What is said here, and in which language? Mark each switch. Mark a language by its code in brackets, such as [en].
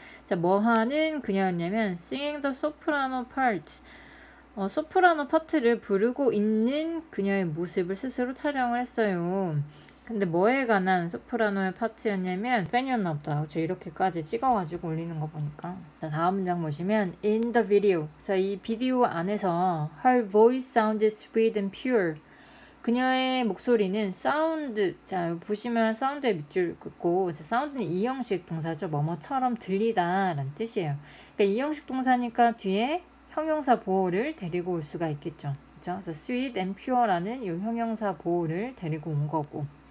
[ko] 자, 뭐 하는 그녀였냐면 [en] singing the soprano part, [ko] 소프라노 파트를 부르고 있는 그녀의 모습을 스스로 촬영을 했어요. 근데 뭐에 관한 소프라노의 파트였냐면 팬이었나 보다. 그렇죠? 이렇게까지 찍어가지고 올리는 거 보니까. 자, 다음 문장 보시면 [en] in the video. [ko] 자, 이 비디오 안에서 [en] her voice sounded sweet and pure. [ko] 그녀의 목소리는 사운드. 자, 보시면 사운드의 밑줄 긋고, 자, 사운드는 이형식 동사죠. 뭐뭐처럼 들리다 라는 뜻이에요. 그러니까 이형식 동사니까 뒤에 형용사 보호를 데리고 올 수가 있겠죠. 그렇죠? 그래서 [en] sweet and pure [ko] 라는 이 형용사 보호를 데리고 온 거고.